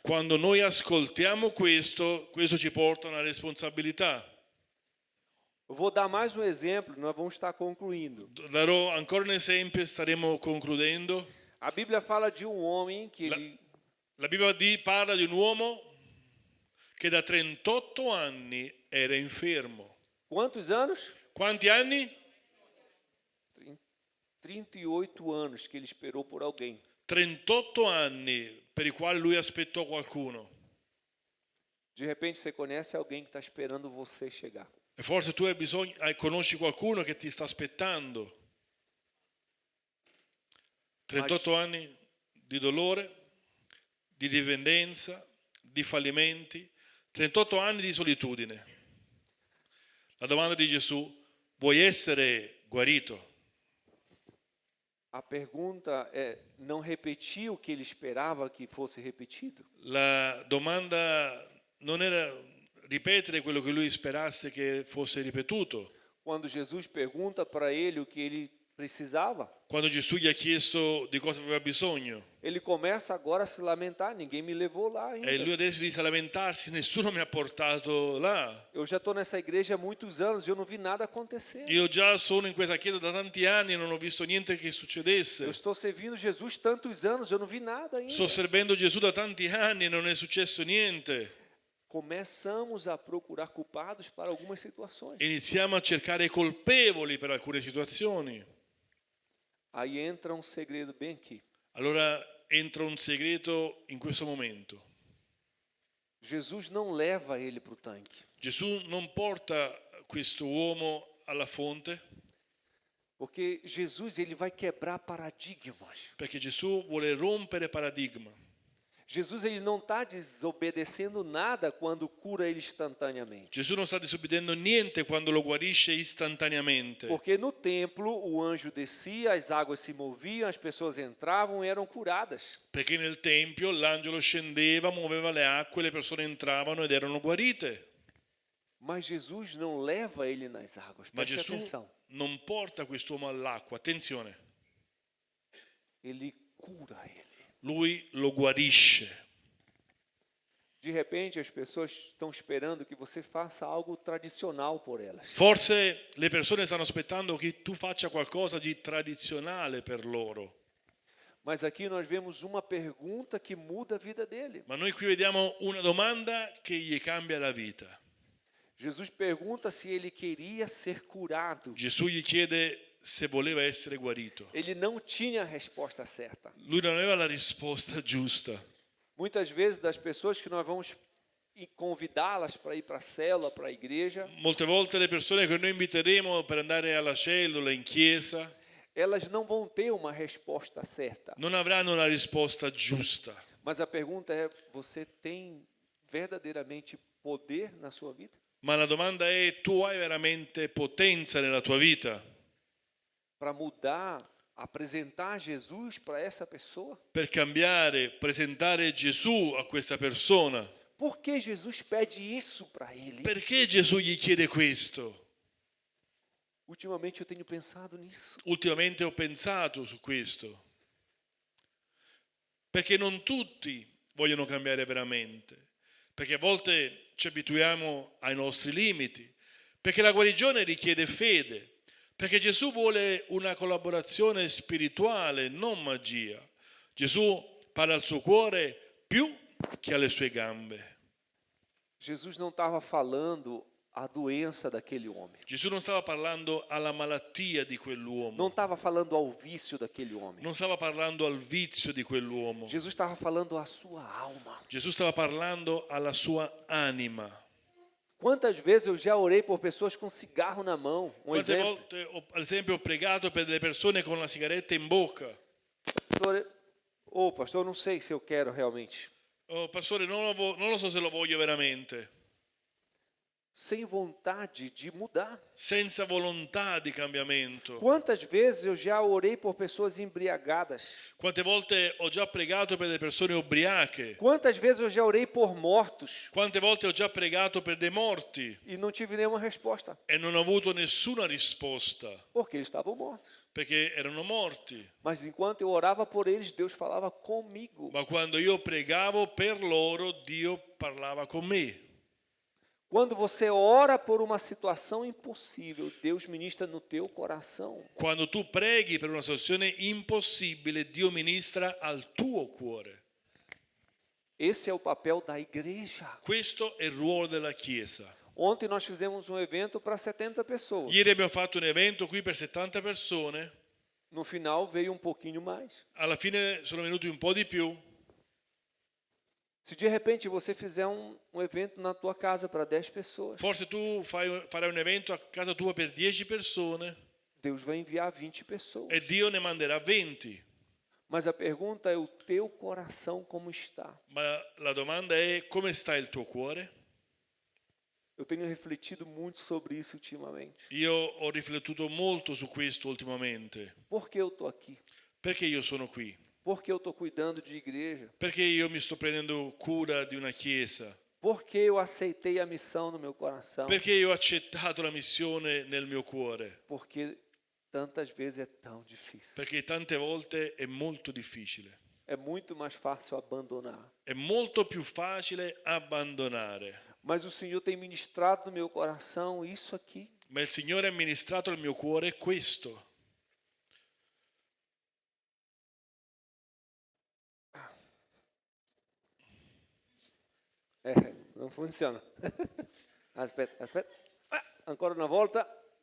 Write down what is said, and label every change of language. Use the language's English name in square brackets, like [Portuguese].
[Italian] Quando noi ascoltiamo questo ci porta a una responsabilità. [Portuguese] Eu vou dar mais um exemplo, nós vamos estar concluindo. [Italian] Darò ancora un esempio e staremo concludendo. [Portuguese] A Bíblia fala de um homem que [Italian] La Bibbia parla di un uomo che da 38 anni era infermo. [Portuguese] quantos anos? [Italian] Quanti anni? [Portuguese] 38 anos que ele esperou por alguém. [Italian] 38 anni per i quali lui aspettò qualcuno. [Portuguese] De repente você conhece alguém que está esperando você chegar. [Italian] E forse tu conosci qualcuno che ti sta aspettando. 38 anni di dolore, di dipendenza, di fallimenti, 38 anni di solitudine. La domanda di Gesù: vuoi essere guarito? [Portuguese] A pergunta é não repetir o que ele esperava que fosse repetido? [Italian] La domanda non era ripetere quello che lui sperasse che fosse ripetuto. [Portuguese] Quando Jesus pergunta para ele o que ele precisava, [Italian] Quando Gesù gli ha chiesto di cosa aveva bisogno, [Portuguese] ele começa agora a se lamentar, ninguém me levou lá ainda. [Italian] e lui adesso inizia a lamentarsi: nessuno mi ha portato là. [Portuguese] Eu já estou nessa igreja há muitos anos e eu não vi nada acontecer. [Italian] Io già sono in questa chiesa da tanti anni e non ho visto niente che succedesse. [Portuguese] Eu estou servindo Jesus tantos anos, eu não vi nada ainda. [Italian] Sto servendo Gesù da tanti anni e non è successo niente. [Portuguese] Começamos a procurar culpados para algumas situações. [Italian] Iniziamo a cercare i colpevoli per alcune situazioni. [Portuguese] Aí entra um segredo bem aqui. [Italian] Allora entra un segreto in questo momento. [Portuguese] Jesus não leva ele para o tanque, [Italian] Gesù non porta questo uomo alla fonte, [Portuguese] porque Jesus ele vai quebrar paradigmas. [Italian] perché Gesù vuole rompere paradigma. [Portuguese] Jesus ele não está desobedecendo nada quando cura ele instantaneamente. [Italian] Gesù non sta disobbedendo niente quando lo guarisce istantaneamente. [Portuguese] Porque no templo o anjo descia, as águas se moviam, as pessoas entravam e eram curadas. [Italian] Perché nel Tempio l'angelo scendeva, muoveva le acque, le persone entravano ed erano guarite. [Portuguese] Mas Jesus não leva ele nas águas. [Italian] Ma [Portuguese] Preste [Italian] Gesù [Portuguese] atenção. [Italian] non porta quest'uomo all'acqua, attenzione, [Portuguese] Ele cura ele. [Italian] lui lo guarisce. [Portuguese] De repente as pessoas estão esperando que você faça algo tradicional por elas. [Italian] Forse le persone stanno aspettando che tu faccia qualcosa di tradizionale per loro. [Portuguese] Mas aqui nós vemos uma pergunta que muda a vida dele. [Italian] Ma noi qui vediamo una domanda che gli cambia la vita. [Portuguese] Jesus pergunta se ele queria ser curado. [Italian] Gesù gli chiede se voleva essere guarito. [Portuguese] Ele não tinha a resposta certa. [Italian] Lui non aveva la risposta giusta. [Portuguese] Muitas vezes das pessoas que nós vamos convidá-las para ir para a célula, para a igreja, [Italian] Molte volte le persone che noi inviteremo per andare alla cellula, in chiesa, [Portuguese] elas não vão ter uma resposta certa. [Italian] non avranno una risposta giusta. [Portuguese] Mas a pergunta é: você tem verdadeiramente poder na sua vida? [Italian] Ma la domanda è: tu hai veramente potenza nella tua vita [Portuguese] Para mudar, apresentar Jesus para essa pessoa? [Italian] per cambiare, presentare Gesù a questa persona? [Portuguese] Por que Jesus pede isso para ele? [Italian] Perché Gesù gli chiede questo? [Portuguese] Ultimamente eu tenho pensado nisso. [Italian] Ultimamente ho pensato su questo. Perché non tutti vogliono cambiare veramente. Perché a volte ci abituiamo ai nostri limiti. Perché la guarigione richiede fede. Perché Gesù vuole una collaborazione spirituale, non magia. Gesù parla al suo cuore più che alle sue gambe. [Portuguese] Jesus não estava falando a doença daquele homem. [Italian] Gesù non stava parlando alla malattia di quell'uomo. [Portuguese] Não estava falando ao vício daquele homem. [Italian] Non stava parlando al vizio di quell'uomo. [Portuguese] Jesus estava falando à sua alma. [Italian] Gesù stava parlando alla sua anima. [Portuguese] Quantas vezes eu já orei por pessoas com cigarro na mão? Um [Italian] Quante [Portuguese] exemplo. [Italian] volte, ad esempio, ho pregato per delle persone con la sigaretta in bocca. [Portuguese] Pastor, pastor, eu não sei se eu quero realmente. [Italian] Oh, pastore, non lo so se lo voglio veramente. [Portuguese] sem vontade de mudar. [Italian] Senza volontà di cambiamento. [Portuguese] Quantas vezes eu já orei por pessoas embriagadas? [Italian] Quante volte ho già pregato per le persone ubriache? [Portuguese] Quantas vezes eu já orei por mortos [Italian] Quante volte ho già pregato per dei morti [Portuguese] e não tive nenhuma resposta? [Italian] e non ho avuto nessuna risposta [Portuguese] Porque eles estavam mortos. [Italian] perché erano morti. [Portuguese] Mas enquanto eu orava por eles, Deus falava comigo. [Italian] Ma quando io pregavo per loro, Dio parlava con me. [Portuguese] Quando você ora por uma situação impossível, Deus ministra no teu coração. [Italian] Quando tu preghi per una situazione impossibile, Dio ministra al tuo cuore. [Portuguese] Esse é o papel da igreja. [Italian] Questo è il ruolo della Chiesa. [Portuguese] Ontem nós fizemos um evento para 70 pessoas. [Italian] Ieri abbiamo fatto un evento qui per 70 persone. [Portuguese] No final veio um pouquinho mais. [Italian] Alla fine sono venuti un po' di più. [Portuguese] Se de repente você fizer um evento na tua casa para 10 pessoas, [Italian] Forse tu farai un evento a casa tua per 10 persone [Portuguese] Deus vai enviar 20 pessoas. [Italian] e Dio ne manderà 20. [Portuguese] Mas a pergunta é o teu coração como está? [Italian] Ma la domanda è: come sta il tuo cuore? [Portuguese] Eu tenho refletido muito sobre isso ultimamente. [Italian] Io ho riflettuto molto su questo ultimamente. [Portuguese] Por que eu estou aqui? [Italian] Perché io sono qui? [Portuguese] Por que eu estou cuidando de igreja? [Italian] Perché io mi sto prendendo cura di una chiesa? [Portuguese] Por que eu aceitei a missão no meu coração? [Italian] Perché io ho accettato la missione nel mio cuore? [Portuguese] Porque tantas vezes é tão difícil. [Italian] Perché tante volte è molto difficile. [Portuguese] É muito mais fácil abandonar. [Italian] È molto più facile abbandonare. [Portuguese] Mas o Senhor tem ministrado no meu coração isso aqui. [Italian] Ma il Signore ha ministrato al mio cuore questo. [Portuguese] Não funciona. [Italian] Aspetta. Ancora una volta.